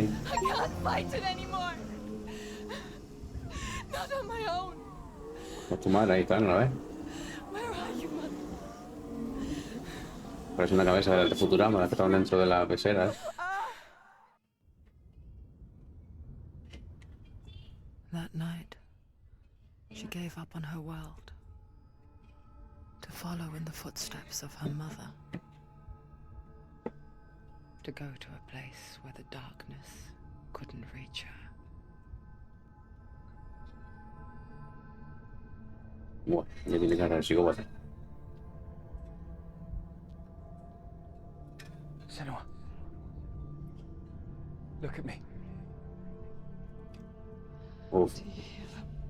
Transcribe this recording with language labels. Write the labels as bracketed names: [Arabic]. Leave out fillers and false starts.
[English] I can't fight it anymore. Not on my own. [Spanish] Pues tu madre ahí está, ¿no la ves? [English] Where are you, Mother? [Spanish] Parece una cabeza de Futurama, las que estaban dentro de la pecera, ¿eh? [English] That night, she gave up on her world to follow in the footsteps of her mother, to go to a place where the darkness couldn't reach her. [Spanish] Bueno, ya tiene cara de psicópata. [English] Senua. Look at me. Uf, Do you hear them?